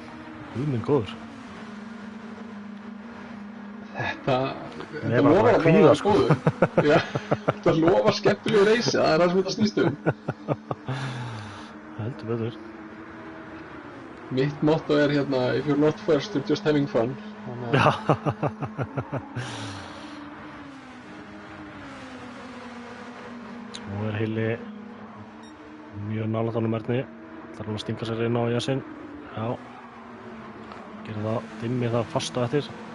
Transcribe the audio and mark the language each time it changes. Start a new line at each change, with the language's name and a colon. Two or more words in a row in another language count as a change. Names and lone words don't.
Icelandic: Guð minn góður. Þetta Nei, bara að kvíða, sko. Já, þetta lofar skemmtilegu reysi, það er það sem þetta snýst Heldur betur. Mitt motto er
English: if you're not first, you're just having fun.
Icelandic: Já. Nú er Hilli mjög nálægt honum Erni. Það er hann að stinga sér inn á jasinn. Já. Gerir það, Dimmi það fast á eftir.